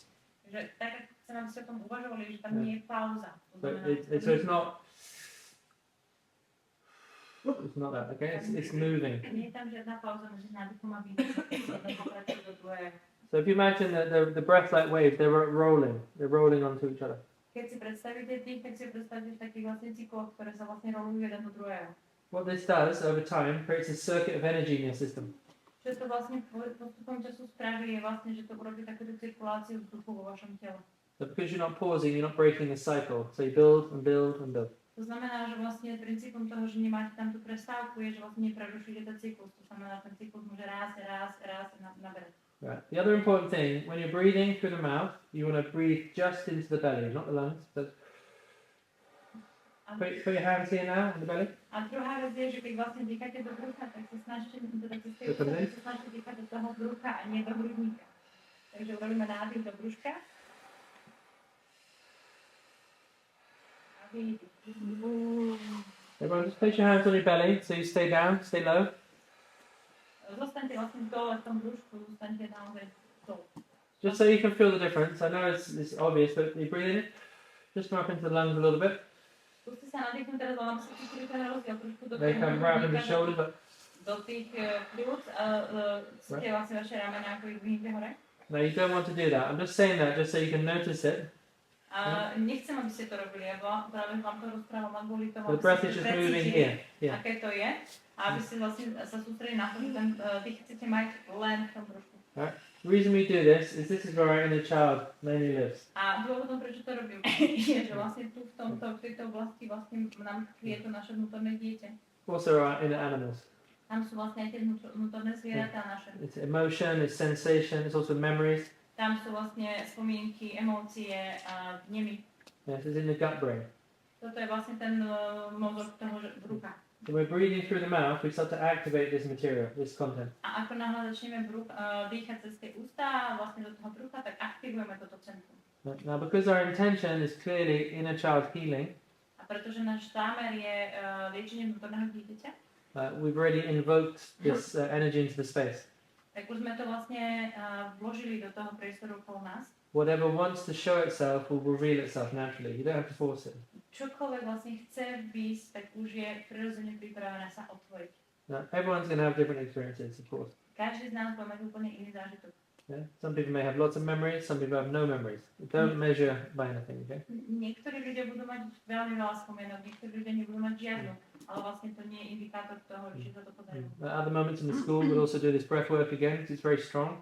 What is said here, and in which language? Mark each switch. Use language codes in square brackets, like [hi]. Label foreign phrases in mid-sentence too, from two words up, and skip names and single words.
[sk] Takže tak, chcem, aby ste o tom uvažovali, že tam nie je pauza. [en] So it's not... It's not that, okay? It's moving. [sk] Nie je tam žiadna pauza medzi nádychom a výdychom. [en] So if you imagine that the breath like waves, they're rolling onto each other. [sk] Keď si predstavíte tých, tak si predstavíte v takých vlastne cykloch, ktoré sa vlastne rolujú jeden do druhého. [en] What this does over time creates a circuit of energy in your system. [sk] Čo to vlastne postupom času spraví, je vlastne, že to urobí takúto cirkuláciu vzduchu vo vašom tele. [en] So because you're not pausing, you're not breaking the cycle. So you build and build and build. [sk] To znamená, že vlastne princípom toho, že nemáte tam tú prestávku, je, že vlastne neprerušujete ten cyklus. To znamená, že ten cyklus môže raz naberať. [en] Right. The other important thing, when you're breathing through the mouth, you want to breathe just into the belly, not the lungs. So put your hands here now in the belly. [sk] A druhá vec je, že keď vlastne dýchate do brucha, tak sa snažte dýchať do toho brucha a nie do hrudníka. Takže urobíme nádych do brúška. [en] Everyone, just place your hands on your belly so you stay down, stay low. [sk] Zostaňte vlastne dole v tom brúšku, zostaňte naozaj dole. [en] Just so you can feel the difference. I know it's obvious, but you breathe in, just come up into the lungs a little bit. [sk] Skúste sa nadýchnuť teraz, ale musíte cítiť ten rozdiel trošku do [en] They come right up in the shoulder, but [sk] do tých pľúc a cítite vlastne vaše ramena, ako ich vyhnete hore. [en] no, you don't want to do that. I'm just saying that just so you can notice it. [sk] A nechcem, aby ste to robili, lebo práve vám to rozprávam len kvôli tomu, [en] The breath is just moving here. Yeah. [sk] aké to je, a aby ste vlastne sa sústredili na to, že ten dých chcete mať len v tom brúšku. [en] The reason we do this is where our inner child mainly lives. [sk] A dôvodom, prečo to robím, je, že vlastne tu v tejto oblasti vlastne nám tkvie to naše vnútorné dieťa. [en] Also our inner animals. [sk] Tam sú vlastne aj tie vnútorné zvieratá naše. [en] It's emotion, it's sensation, it's also memories. [sk] Tam sú vlastne spomienky, emócie a vnemy. [en] Yes, it's in the gut brain. [sk] Toto je vlastne ten mozog toho brucha. [en] When we're breathing through the mouth, we start to activate this material, this content. [sk] A ako náhle začneme dýchať cez tie ústa a vlastne do toho brucha, tak aktivujeme toto centrum. [en] Now, because our intention is clearly inner child healing, [sk] A pretože náš zámer je liečenie vnútorného dieťaťa, [en] we've already invoked this energy into the space. [sk] tak už sme to vlastne vložili do toho priestoru okolo nás. [en] Whatever wants to show itself will reveal itself naturally. You don't have to force it. [sk] Čokoľvek vlastne chce výjsť, tak už je prirodzene pripravené sa otvoriť. [en] Now, everyone's going to have different experiences, of course. [sk] Každý z nás bude mať úplne iný zážitok. [en] Yeah? Some people may have lots of memories, some people have no memories. Don't measure by anything, okay? [sk] Niektorí ľudia budú mať veľmi veľa spomienok, niektorí ľudia nebudú mať žiadnu, ale vlastne to nie je indikátor toho, že sa to podarilo. [en] At other moments in the school, we'll also do this breath work again, because it's very strong.